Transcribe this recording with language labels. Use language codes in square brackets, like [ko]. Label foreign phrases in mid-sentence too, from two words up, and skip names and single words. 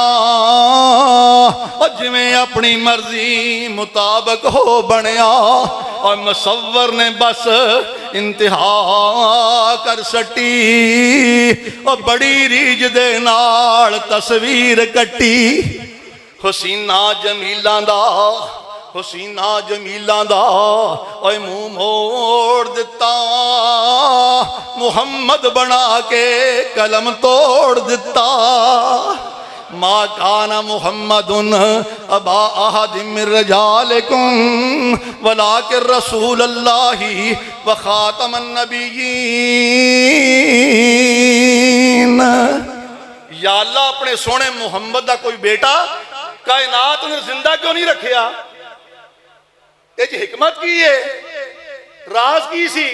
[pa] اور جیویں اپنی مرضی مطابق ہو بنیا، اور مصور نے بس انتہا کر سٹی، اور بڑی ریجھ دے نال تصویر کٹی. حسیناں جمیلاں دا، حسیناں جمیلاں دا اوئے منہ موڑ دتا، محمد بنا کے قلم توڑ دتا. [ar] ما كان محمد أبا أحد من رجالكم ولكن رسول الله وخاتم النبيين. [pa] یا اللہ اپنے سونے محمد کا کوئی بیٹا کائنات نے زندہ کیوں نہیں رکھیا? حکمت کی ہے، راز کی سی?